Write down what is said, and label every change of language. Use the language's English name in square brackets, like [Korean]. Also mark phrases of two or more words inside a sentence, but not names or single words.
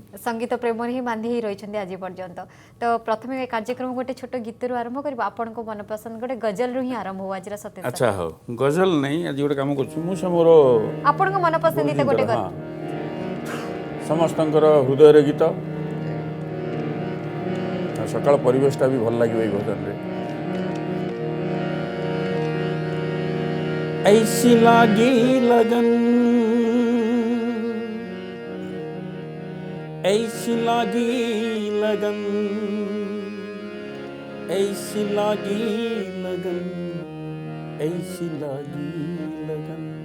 [Odia] ସଙ୍ଗୀତ ପ୍ରେମରେ ହିଁ ବାନ୍ଧି ହେଇ ରହିଛନ୍ତି ଆଜି ପର୍ଯ୍ୟନ୍ତ। ତ ପ୍ରଥମେ କାର୍ଯ୍ୟକ୍ରମ ଗୋଟେ ଛୋଟ ଗୀତରୁ ଆରମ୍ଭ କରିବା, ଆପଣଙ୍କ ମନପସନ୍ଦ ଗୋଟେ ଗଜଲରୁ ହିଁ ଆରମ୍ଭ ହଉ ଆଜିର ସତ୍ୟ। ଆଚ୍ଛା ହଉ, ଗଜଲ ନାହିଁ, ଆଜି ଗୋଟେ କାମ କରୁଛି ମୁଁ ସେ ମୋର ଆପଣଙ୍କ ମନପସନ୍ଦିତ ଗୋଟେ ସମସ୍ତଙ୍କର ହୃଦୟରେ ଗୀତ। ସକାଳ ପରିବେଶଟା ବି ଭଲ ଲାଗିବ ଏଇ ଭଜନରେ। [Hindi] ऐसी लागी लगन, ऐसी लागी लगन, ऐसी लागी लगन, ऐसी लागी लगन।